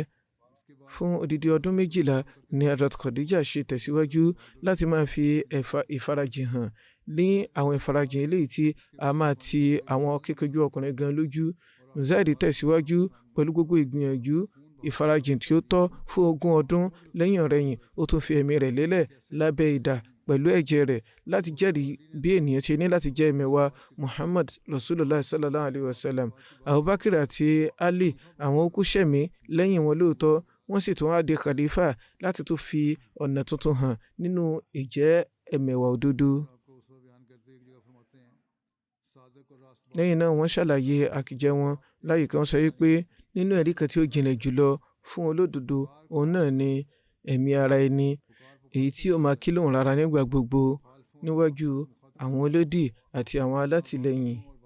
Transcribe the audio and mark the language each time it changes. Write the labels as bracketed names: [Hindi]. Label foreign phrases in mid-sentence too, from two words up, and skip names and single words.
[Yoruba] Fún odidi ọdún 12 ni Hazrat Khadija ṣe tẹ̀síwájú láti máa fi ìfarajìn hàn ní àwọn ìfarajìn eléyìí tí a máa ti àwọn kíkanjú ọkùnrin gan lójú. Zaid tẹ̀síwájú pẹ̀lú gbogbo ìgbìyànjú ìfarajìn tí ó tọ́ fún 20 ọdún. Lẹ́yìn ọ̀rẹ̀yìn ó tún fi ẹ̀mí rẹ̀ lélẹ̀ lábẹ́ idà pẹ̀lú ẹ̀jẹ̀ rẹ̀ láti jẹ́rìí bí ènìyàn ṣe ní láti jẹ́ ẹ̀mẹ̀wà Muhammad [Arabic] رسول الله صلى الله عليه وسلم. [Yoruba] Abubakar àti Ali àwọn ó kú ṣẹ̀mí lẹ́yìn wọn lóòótọ́, wọ́n sì tún wá di khalifa láti tún fi ọ̀nà tuntun hàn nínú ìjẹ́ ẹ̀mẹ̀wà òdodo. Lẹ́yìn náà wọ́n ṣàlàyé àkìjẹ́ wọn láyé kan sọ wípé nínú ẹ̀rí kan tí ó jinlẹ̀ jùlọ fún olódodo òun náà ni ẹ̀mí ara ẹni, èyí tí ó máa kí lóhùn rárá nígbà gbogbo níwájú àwọn olódì àti àwọn alátìlẹyìn,